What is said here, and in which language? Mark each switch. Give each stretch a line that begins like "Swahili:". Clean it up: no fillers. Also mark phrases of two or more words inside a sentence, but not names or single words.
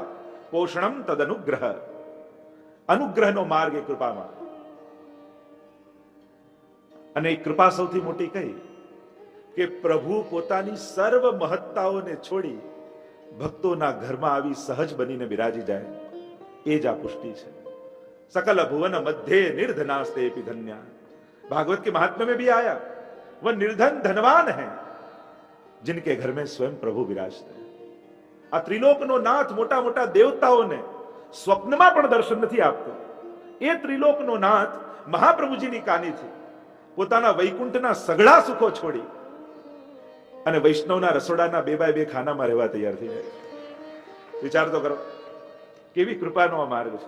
Sanskrit: પોષણમ તદ અનુગ્રહ.
Gujarati: અનુગ્રહનો માર્ગ એ કૃપા માર્ગ. અને કૃપા સૌથી મોટી કઈ કે પ્રભુ પોતાની સર્વ મહત્તાઓને છોડી ભક્તોના ઘરમાં આવી સહજ બનીને બિરાજી જાય, એ જ આ પુષ્ટિ છે.
Sanskrit: सकल भुवन मध्य निर्धनास्ते धन्या.
Hindi: भागवत के महात्म्य में भी आया, वह निर्धन धनवान है जिनके घर में स्वयं प्रभु विराजते हैं.
Gujarati: આ ત્રિલોકનો નાથ મોટા મોટા દેવતાઓને स्वप्નમાં પણ દર્શન નથી આપતો. એ ત્રિલોકનો નાથ મહાપ્રભુજીની કાની થી પોતાના વૈકુંઠના સગળા સુખો છોડી અને વૈષ્ણવના રસોડાના 2 બાય 2 ખાનામાં રહેવા તૈયાર થઈ જાય. વિચાર તો કરો કેવી કૃપાનો આ માર્ગ છે.